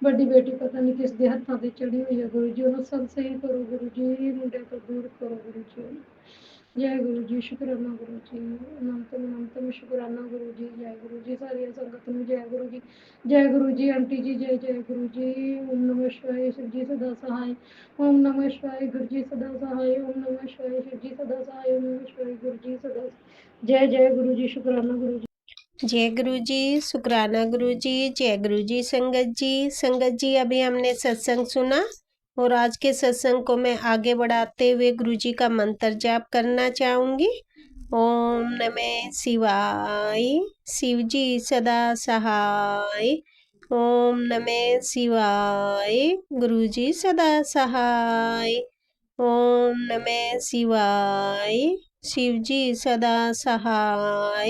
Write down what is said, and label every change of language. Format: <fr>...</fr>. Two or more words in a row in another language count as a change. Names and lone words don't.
<pa>ਵੱਡੀ ਬੇਟੀ ਪਤਾ ਨਹੀਂ ਕਿਸ ਦੇ ਹੱਥਾਂ ਤੇ ਚੜੀ ਹੋਈ ਹੈ ਗੁਰੂ ਜੀ, ਉਹਨੂੰ ਸਭ ਸਹੀ ਕਰੋ ਗੁਰੂ ਜੀ, ਮੁੰਡੇ ਤੋਂ ਦੂਰ ਕਰੋ ਗੁਰੂ ਜੀ। ਜੈ ਗੁਰੂ ਜੀ, ਸ਼ੁਕਰਾਨਾ ਗੁਰੂ ਜੀ, ਅਨੰਤ ਸ਼ੁਕਰਾਨਾ ਗੁਰੂ ਜੀ। ਜੈ ਗੁਰੂ ਜੀ, ਸਾਰੀਆਂ ਸੰਗਤ ਨੂੰ ਜੈ ਗੁਰੂ ਜੀ। ਜੈ ਗੁਰੂ ਜੀ, ਆਂਟੀ ਜੀ, ਜੈ ਜੈ ਗੁਰੂ ਜੀ।</pa> <hi>ओम नमः शिवाय, शिव जी सदा सहाय। ओम नमः शिवाय, गुरु जी सदा सहाय। ओम नमः शिवाय, शिव जी सदा सहाय। ओम नमः शिवाय, गुरु जी सदा। जय जय गुरु जी, शुक्राना गुरु जी। जय गुरु जी, शुक्राना गुरु जी। जय गुरु जी। संगत जी अभी हमने सत्संग सुना और आज के सत्संग को मैं आगे बढ़ाते हुए गुरु जी का मंत्र जाप करना चाहूँगी। ओम नमः शिवाय, शिव जी सदा सहाय। ओम नमः शिवाय, गुरु जी सदा सहाय। ओम नमः शिवाय, शिव जी सदा सहाय।</hi>